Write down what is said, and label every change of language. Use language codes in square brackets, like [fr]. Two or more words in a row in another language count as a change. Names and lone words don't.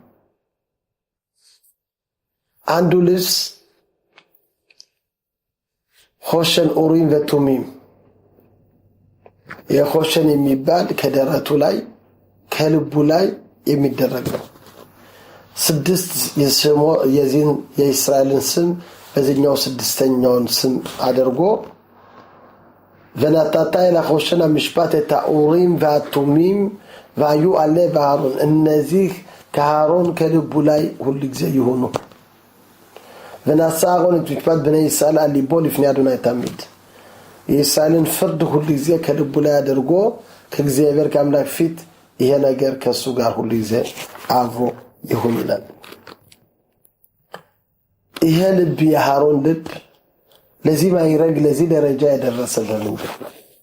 [am] አንዱ ልብስ [he] חושן אורים ותומים [am] የሆሸን የሚባል ከደረቱ ላይ ከልቡ ላይ የሚደረግ ነው። 6 የዚህን የእስራኤልን ስም በዚህኛው 6ኛውን ስም አድርጎ [he] ונתת אל החושן המשפט את האורים והתומים והיו עלי בארון [am] እነዚህ ከአሮን ከልቡ ላይ ሁሉ ጊዜ ይሁኑ። [he] ונשא אהרון את משפט בני ישראל על ליבו לפני אדוני תמיד [am] የእስራኤልን ፍርድ ሁሉ ጊዜ ከልቡ ላይ አድርጎ ከእግዚአብሔር ከአምላክ ፊት ይሄ ነገር ከሱ ጋር ሁሉ ጊዜ አብሮ ይሁን ይላል። ይሄ ልብ የአሮን ልብ ለዚህ ማይረግ ለዚህ ደረጃ ያደረሰ ለምንድን ነው?